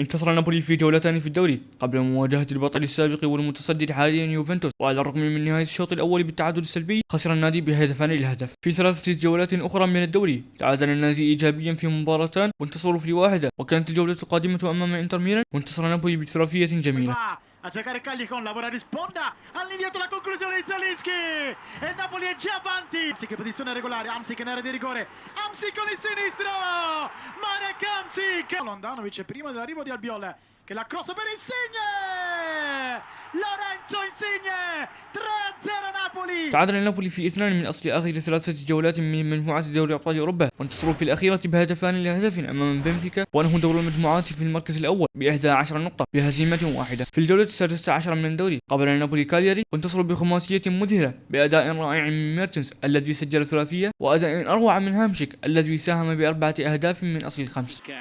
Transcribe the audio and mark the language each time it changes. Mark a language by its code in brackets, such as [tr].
[ar] انتصر نابولي في جولتان في الدوري قبل مواجهة البطل السابق والمتصدر حاليا يوفنتوس، وعلى الرغم من نهاية الشوط الأول بالتعادل السلبي خسر النادي بهدفان للهدف. في 3 جولات أخرى من الدوري تعادل النادي إيجابيا في مباراتان وانتصروا في واحدة، وكانت الجولة القادمة أمام انتر ميلان وانتصر نابولي بثلاثية جميلة. [it] A giocare Callejon, lavora di sponda, all'indietro la conclusione di Zielinski e il Napoli è già avanti. Hamsik in posizione regolare, Hamsik in area di rigore, Hamsik con il sinistro, Marek Hamsik. Handanovic prima dell'arrivo di Albiol che la cross per Insigne, Lorenzo Insigne 3-0 نابولي. [ar] تعادل نابولي في 2 من أصل آخر 3 جولات من مجموعات دوري أبطال أوروبا، وانتصروا في الأخيرة بهدفان لهدف أمام بنفيكا، وأنهوا دور المجموعات في المركز الأول ب11 نقطة بهزيمة واحدة. في الجولة السادسة عشر من الدوري قابل نابولي كالياري، وانتصروا بخماسية مذهلة بأداء رائع من ميرتنس الذي سجل ثلاثية، وأداء أروع من هامشيك الذي ساهم ب4 أهداف من أصل 5.